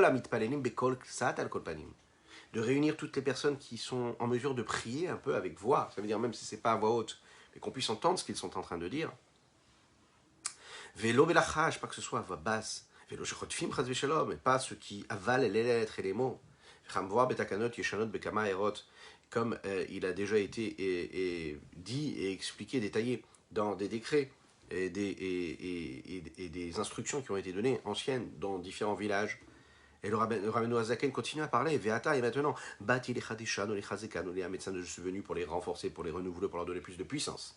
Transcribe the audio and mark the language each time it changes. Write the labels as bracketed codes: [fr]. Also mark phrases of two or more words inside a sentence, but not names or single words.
[fr] De réunir toutes les personnes qui sont en mesure de prier un peu avec voix. Ça veut dire même si ce n'est pas à voix haute, mais qu'on puisse entendre ce qu'ils sont en train de dire. [he] ולא בלחש, [fr] pas que ce soit à voix basse. [he] ולא שחוטפים חס ושלום, [fr] et pas ceux qui avalent les lettres et les mots. [he] כמבואר בתקנות ישנות בכמה ערים, [fr] comme il a déjà été dit et expliqué, détaillé dans des décrets et des instructions qui ont été données anciennes dans différents villages. Et le Rabbeinu Azaken continue à parler. Veata, et maintenant, [he] באתי לחדשנו לחזקנו לאמצנו, [fr] je suis venu pour les renforcer, pour les renouveler, pour leur donner plus de puissance.